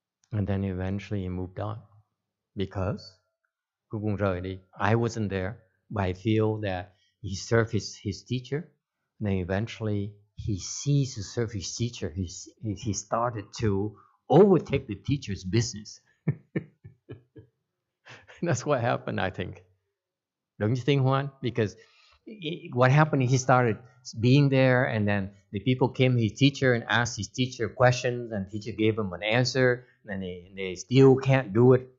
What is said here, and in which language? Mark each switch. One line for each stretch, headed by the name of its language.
English: And then eventually he moved on. Because
Vietnamese: cuối cùng rời đi.
English: I wasn't there, but I feel that he served his teacher. And then eventually he ceased to serve his teacher. He started to overtake the teacher's business. That's what happened, I think. Don't you think, Juan? Because what happened, he started being there, and then the people came to his teacher and asked his teacher questions, and teacher gave them an answer, and they still can't do it.